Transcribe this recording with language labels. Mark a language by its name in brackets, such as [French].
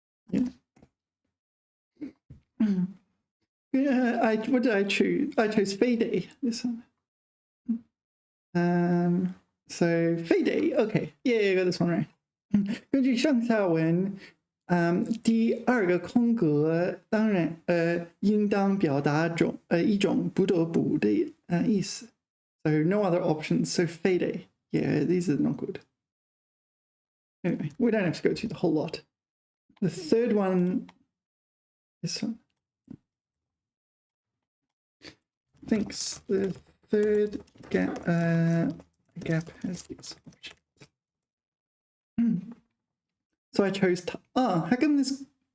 [English] Yeah. Yeah, what did I choose? I chose Fade, this one. So Fade, okay. Yeah, I got this one right. [Chinese] 根据上下文，第二个空格当然应当表达一种不得不的意思。 [English] So no other options. So Fade, yeah, these are not good. Anyway, we don't have to go through the whole lot. The third one, this one. Thanks. The third gap has these options. So I chose. How come this?